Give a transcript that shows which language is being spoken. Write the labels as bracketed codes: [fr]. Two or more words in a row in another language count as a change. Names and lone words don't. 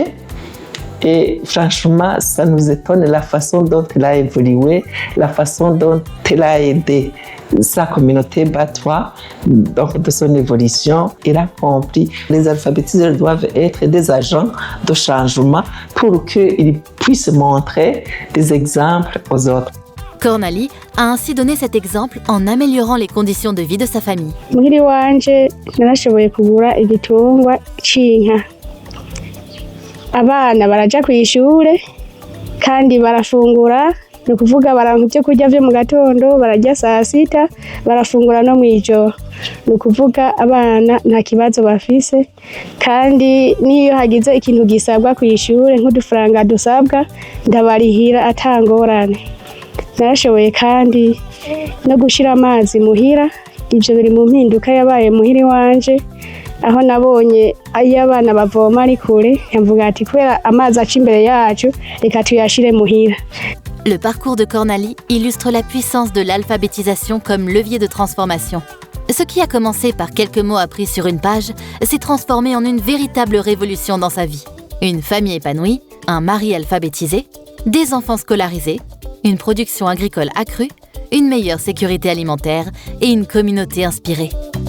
[fr] Et franchement, ça nous étonne la façon dont elle a évolué, la façon dont elle a aidé sa communauté batois, donc de son évolution. Elle a compris que les alphabétiseurs doivent être des agents de changement pour qu'ils puissent montrer des exemples aux autres. Cornalie a ainsi donné cet exemple en améliorant les conditions de vie de sa famille. [rn] Muhiri wanje narashoboye kugura igitungwa c'inka. Abana baraja kw'ishure kandi barafungura, ni ukuvuga baranka ivyo kurya vyo mu gatondo, bararya saa sita, barafungura no mw'ijoro. Ni ukuvuga abana nta kibazo bafise, kandi niyo hagize ikintu gisabwa kw'ishure nk'udufaranga dusabwa ndabarihira ata ngorane. Narashoboye kandi no gushira amazi muhira, ivyo biri mu mpinduka yabaye muhiri wanje, aho nabonye iyo abana bavoma ari kure, mvuga ati kubera amazi aca imbere yacu reka tuyashire muhira. [fr] Le parcours de Cornalie illustre la puissance de l'alphabétisation comme levier de transformation. Ce qui a commencé par quelques mots appris sur une page s'est transformé en une véritable révolution dans sa vie. Une famille épanouie, un mari alphabétisé, des enfants scolarisés, une production agricole accrue, une meilleure sécurité alimentaire et une communauté inspirée.